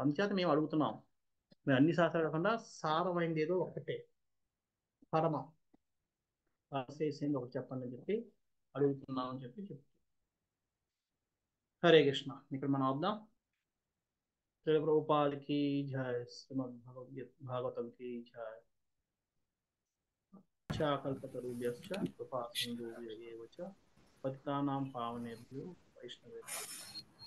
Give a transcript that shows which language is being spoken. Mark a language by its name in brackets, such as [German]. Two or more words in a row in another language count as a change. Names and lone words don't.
[Telugu] అందుచేత మేము అడుగుతున్నాం, మేము అన్ని శాస్త్రాలు కాకుండా సారమైంది ఏదో ఒకటే, పరమ ఒకటి చెప్పండి అని చెప్పి అడుగుతున్నాం అని చెప్పి హరే కృష్ణ. ఇక్కడ మనం వద్దాం. ప్రభుపాదికి జయ, శ్రీమద్ భాగవతం కి జయ. [Sanskrit] కల్పతరుభ్యశ్చ కృపా సింధుభ్య ఏవ చ పతితానాం పావనేభ్యో వైష్ణవేభ్యో